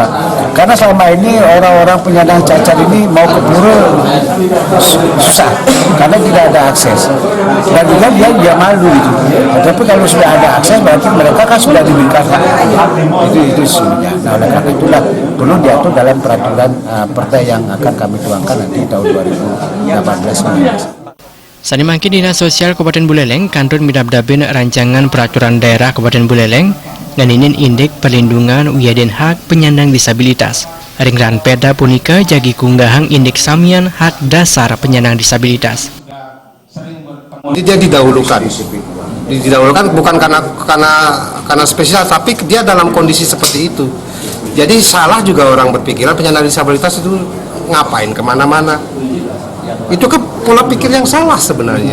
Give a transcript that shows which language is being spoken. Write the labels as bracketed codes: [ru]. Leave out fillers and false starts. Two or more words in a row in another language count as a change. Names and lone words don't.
[id] Karena selama ini orang-orang penyandang cacat ini mau ke pura susah karena tidak ada akses. Dan juga dia malu gitu. Tapi kalau sudah ada akses berarti mereka kan sudah diberikan hak. Itu sudah. Nah, oleh karena itulah perlu diatur dalam peraturan perda yang akan kami tuangkan nanti tahun 2018. [ban] Sani mangkin Dinas Sosial Kabupaten Buleleng kantun midabdabin rancangan peraturan daerah Kabupaten Buleleng nganinin indik perlindungan wiaden hak penyandang disabilitas. Ringran perda punika jagi kunggahang indik samian hak dasar penyandang disabilitas. [id] Dia didahulukan bukan karena spesial, tapi dia dalam kondisi seperti itu. Jadi salah juga orang berpikiran penyandang disabilitas itu ngapain kemana-mana. Itu kan pola pikir yang salah sebenarnya.